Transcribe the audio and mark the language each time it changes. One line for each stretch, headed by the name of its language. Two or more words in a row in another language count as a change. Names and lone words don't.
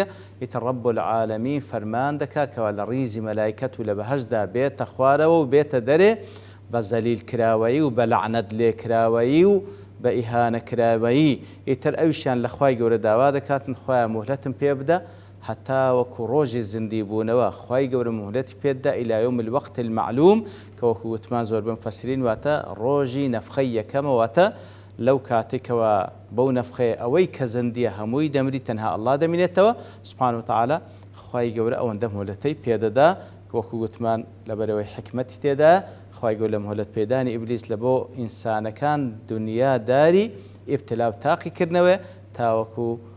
Central Kurdish: ئیتر
Arabic: ڕەب العالەمین
Central Kurdish: فەرمان دەکات کەوا لە ڕیزی مەلایکەت و لە بەهەشدا بێتە خوارەوە و بێتە دەرێ بە زەلیل کراوەیی و بە لەعنەت لێکراوەیی و بە ئیهانە کراوەیی ئیتر ئەویشیان لە خوای گەورە داوا دەکاتن خوایە موهلەتم پێ بدە حتى وەکو ڕۆژی زیندی بوونەوە خوای گەورە موهلەتی پێددا
Arabic: إلى يوم الوقت المعلوم
Central Kurdish: کە وەکو وتمان زۆر بە مفەسرین واتە ڕۆژی نەفخەی یەکەمە واتە لەو کاتێکەوە بەو نەفخەیە ئەوەی کە زەندیە هەمووی دەمری تەنها ئەڵڵا دەمێنێتەوە
Arabic: سبحانه وتعالى
Central Kurdish: خوای گەورە ئەوەندە موهلەتەی پێدەدا وەکو وتمان لەبەرەوەی حکمەتی تێدا خوای گەورە لە موهلەت پێدانی ئیبلیس لە بۆ ئینسانەکان دنیا داری ئیبتلا و تاقیکردنەوە تاوەکو